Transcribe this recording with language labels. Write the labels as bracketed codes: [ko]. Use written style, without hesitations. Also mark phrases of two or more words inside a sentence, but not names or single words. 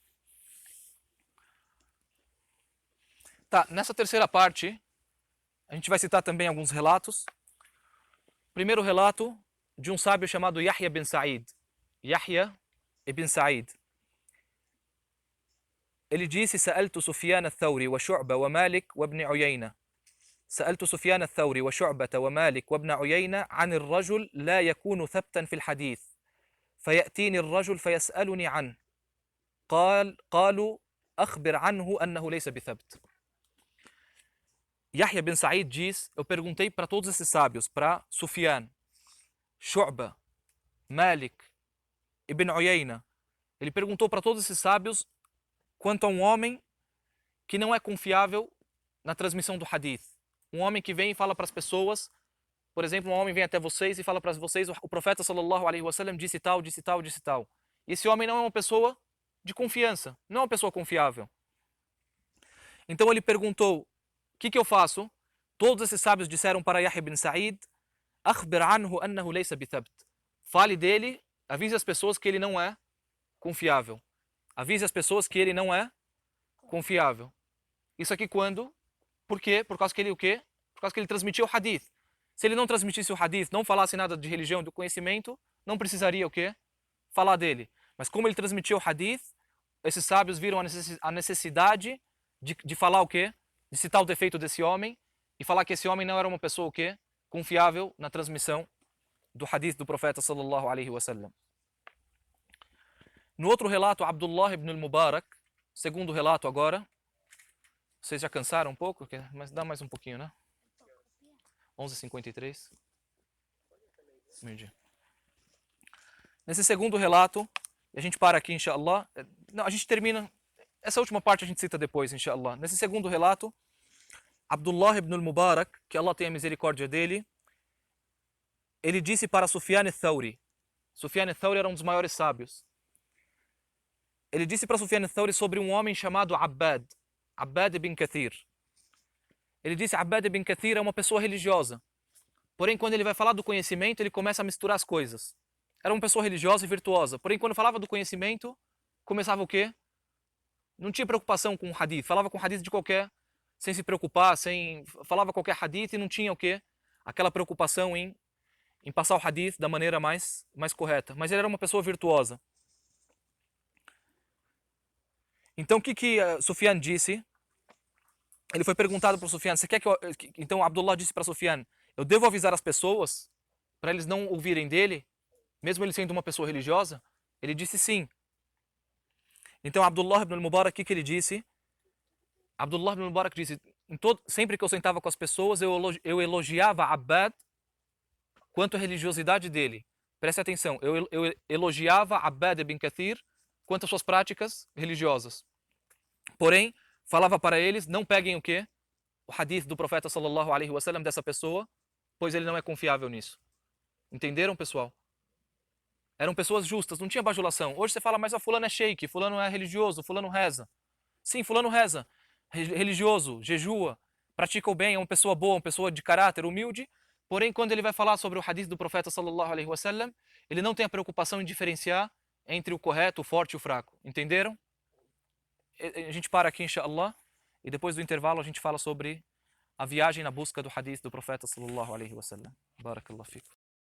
[pt] Tá, nessa terceira parte, a gente vai citar também alguns relatos. Primeiro relato de um sábio chamado Yahya bin Sa'id. Yahya ibn Sa'id. Ele disse: [ar] سألت سفيان الثوري وشعبة ومالك وابن عيينة. سألت سفيان الثوري وشعبة ومالك وابن عيينة عن الرجل لا يكون ثبتا في الحديث فيأتيني الرجل فيسألني عنه قالوا أخبر عنه أنه ليس بثبت. [pt] Yahya bin Sa'id diz: eu perguntei para todos esses sábios, para Sufyan, Shu'ba, Malik, Ibn Uyayna. Ele perguntou para todos esses sábios quanto a um homem que não é confiável na transmissão do hadith. Um homem que vem e fala para as pessoas, por exemplo, um homem vem até vocês e fala para vocês: o profeta [ar] صلى الله عليه وسلم [pt] disse tal, disse tal, disse tal. E esse homem não é uma pessoa de confiança, não é uma pessoa confiável. Então ele perguntou: o que eu faço? Todos esses sábios disseram para Yahya bin Sa'id: [ar] أخبر عنه أنه ليس بثبت. [pt] Fale dele, avise as pessoas que ele não é confiável. Avise as pessoas que ele não é confiável. Isso aqui quando? Por quê? Por causa que ele o quê? Por causa que ele transmitiu o hadith. Se ele não transmitisse o hadith, não falasse nada de religião, do conhecimento, não precisaria o quê? Falar dele. Mas como ele transmitiu o hadith, esses sábios viram a necessidade de falar o quê? De citar o defeito desse homem e falar que esse homem não era uma pessoa o quê? Confiável na transmissão do hadith do profeta [ar] صلى الله عليه وسلم. [pt] No outro relato, Abdullah ibn al-Mubarak, segundo relato agora. Vocês já cansaram um pouco? Mas dá mais um pouquinho, né? 11h53. Meio-dia. Nesse segundo relato, a gente para aqui, inshallah. Não, a gente termina. Essa última parte a gente cita depois, inshallah. Nesse segundo relato, Abdullah ibn al-Mubarak, que Allah tenha misericórdia dele, ele disse para Sufyan al-Thawri. Sufyan al-Thawri era um dos maiores sábios. Ele disse para Sufyan al-Thawri sobre um homem chamado Abbad ibn Kathir. Ele disse: Abbad ibn Kathir é uma pessoa religiosa. Porém, quando ele vai falar do conhecimento, ele começa a misturar as coisas. Era uma pessoa religiosa e virtuosa. Porém, quando falava do conhecimento, começava o quê? Não tinha preocupação com o hadith. Falava com o hadith de qualquer, sem se preocupar, falava qualquer hadith e não tinha o quê? Aquela preocupação em passar o hadith da maneira mais correta. Mas ele era uma pessoa virtuosa. Então, o que Sufyan disse? Ele foi perguntado para Sufyan: você quer que Então, Abdullah disse para Sufyan: eu devo avisar as pessoas para eles não ouvirem dele, mesmo ele sendo uma pessoa religiosa? Ele disse sim. Então, Abdullah ibn al-Mubarak, o que ele disse? Abdullah ibn al-Mubarak disse: sempre que eu sentava com as pessoas, eu elogiava Abbad quanto à religiosidade dele. Preste atenção, eu elogiava Abbad ibn Kathir quanto às suas práticas religiosas. Porém, falava para eles: não peguem o quê? O hadith do profeta [ar] صلى الله عليه وسلم [pt] dessa pessoa, pois ele não é confiável nisso. Entenderam, pessoal? Eram pessoas justas, não tinha bajulação. Hoje você fala: mas fulano é sheik, fulano é religioso, fulano reza. Sim, fulano reza, religioso, jejua, pratica o bem, é uma pessoa boa, uma pessoa de caráter, humilde. Porém, quando ele vai falar sobre o hadith do profeta [ar] صلى الله عليه وسلم, [pt] ele não tem a preocupação em diferenciar entre o correto, o forte e o fraco. Entenderam? A gente para aqui, inshallah, e depois do intervalo a gente fala sobre a viagem na busca do hadith do profeta [ar] صلى الله عليه وسلم. بارك الله فيكم.